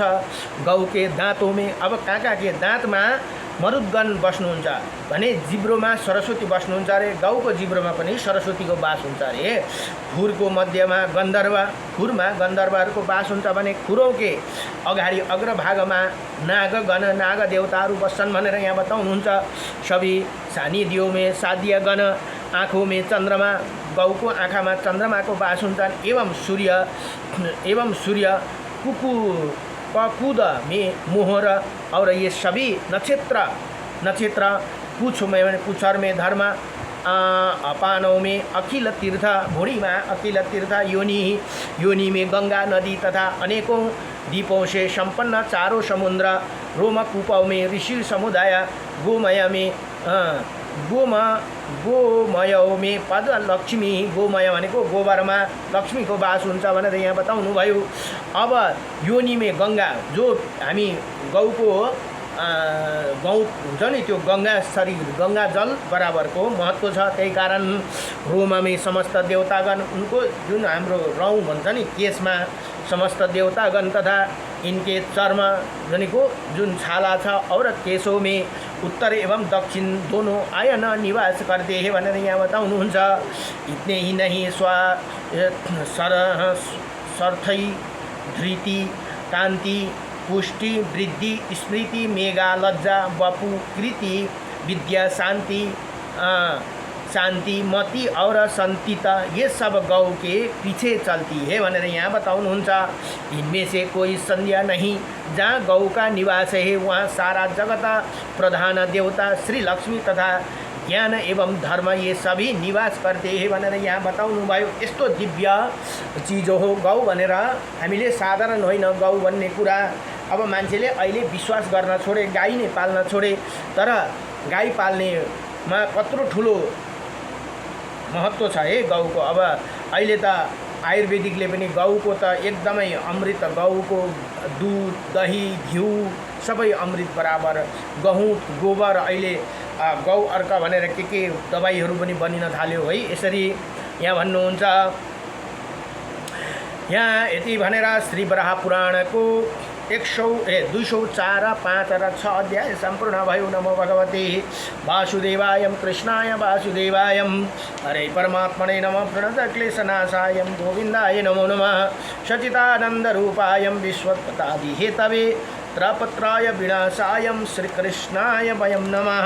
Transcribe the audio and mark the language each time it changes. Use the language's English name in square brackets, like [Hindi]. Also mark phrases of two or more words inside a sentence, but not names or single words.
[Hindi] गौ के दाँतों में [Nepali] अब काका के दाँतमा मरुद्गण बस्नुहुन्छ भने जिब्रोमा सरस्वती बस्नुहुन्छ अरे गौको जिब्रोमा पनि सरस्वतीको बास हुन्छ अरे। खुरको मध्यमा गन्धर्व खुरमा गन्धर्वहरूको बास हुन्छ भने खुरौँ के अगाडि अग्रभागमा नागगण नाग देवताहरू बस्छन् भनेर यहाँ बताउनुहुन्छ। [Hindi] सबै सानिध्यों में साध्य गण आँखों में चन्द्रमा [Nepali] गौको आँखामा चन्द्रमाको बास हुन्छन्। [Hindi] एवं सूर्य कुकुद में मोहर और ये सभी नक्षत्र पुच्छर में धर्म अपानों में अखिल तीर्थ भूड़ी में अखिल तीर्थ योनि में गंगा नदी तथा अनेकों द्वीपों से संपन्न चारों समुद्र रोमकूपों में ऋषि समुदाय गोमय में गोमय में पद लक्ष्मी [Nepali] गोमय भनेको गोबरमा लक्ष्मी को बास हुन्छ भनेर यहाँ बताउनु भयो। अब [Hindi] योनि में गंगा [Nepali] जो हामी गौको गौ हुन्छ नि त्यो गंगा शरीर गंगा जल बराबरको महत्व छ। त्यही कारण [Hindi] रोमा में [Nepali] समस्त देवतागण उनको जुन हाम्रो रौँ भन्छ नि केशमा समस्त देवतागण तथा [Hindi] इनके चर्म [Nepali] भनेको जुन छाला छ [Hindi] और केशों में उत्तर एवं दक्षिण दोनों आयन निवास करते हैं [Nepali] भनेर यहाँ बताउनुहुन्छ। [Hindi] इतने ही नहीं सर्थै धृति कांति पुष्टि वृद्धि स्मृति मेगा लज्जा वपु कृति विद्या शांति मति और संतिता ये सब गौ के पीछे चलती है [Nepali] भनेर यहाँ बताउनुहुन्छ। [Hindi] इनमें से कोई संदेह नहीं जहाँ गौ का निवास है वहाँ सारा जगत प्रधान देवता श्री लक्ष्मी तथा ज्ञान एवं धर्म ये सभी निवास करते हैं [Nepali] भनेर यहाँ बताउनु भयो। यस्तो दिव्य चीज हो गौ भनेर हामीले साधारण होइन गौ भन्ने कुरा। अब मान्छेले अहिले विश्वास गर्न छोडे गाई नै पाल्न छोडे तर गाई पाल्नेमा कत्रो ठुलो महत्व छ है गौको। अब अहिले त आयुर्वेदिकले पनि गौको त एकदमै अमृत गौको दूध दही घिउ सबै अमृत बराबर गहुँत गोबर अहिले गौ अर्क भनेर के दबाईहरू पनि बनिन थाल्यो है। यसरी यहाँ भन्नुहुन्छ यहाँ यति भनेर श्री वराह पुराणको 204, 5 र 6 अध्याय सम्पूर्ण भयो। [Sanskrit] नमो भगवते वासुदेवाय कृष्णाय वासुदेवाय हरे परमात्मने नमः प्रणत क्लेशनाशाय गोविन्दाय नमो नमः सच्चिदानंद रूपाय विश्वत्पदादि हेतवे त्रपत्राय विनाशाय श्रीकृष्णाय वयं नमः।